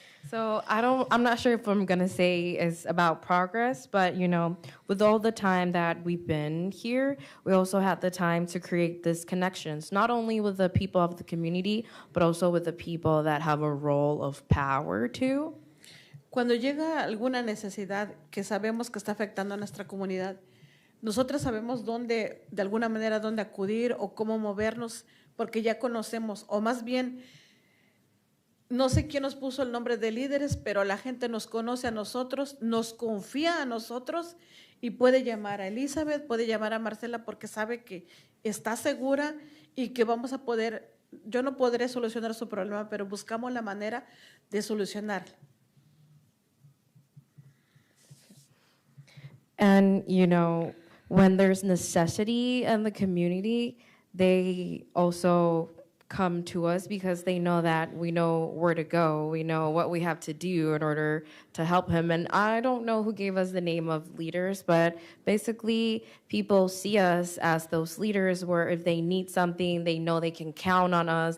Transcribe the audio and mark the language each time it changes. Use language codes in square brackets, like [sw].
[en] So I'm not sure if I'm gonna say it's about progress, but with all the time that we've been here, we also had the time to create these connections, not only with the people of the community, but also with the people that have a role of power too. [es] Cuando llega alguna necesidad que sabemos que está afectando a nuestra comunidad, nosotros sabemos dónde, de alguna manera, dónde acudir o cómo movernos, porque ya conocemos, o más bien, no sé quién nos puso el nombre de líderes, pero la gente nos conoce a nosotros, nos confía a nosotros y puede llamar a Elizabeth, puede llamar a Marcela porque sabe que está segura y que vamos a poder, yo no podré solucionar su problema, pero buscamos la manera de solucionarlo. [en] And, when there's necessity in the community, they also come to us because they know that we know where to go. We know what we have to do in order to help him. And I don't know who gave us the name of leaders, but basically people see us as those leaders where if they need something, they know they can count on us.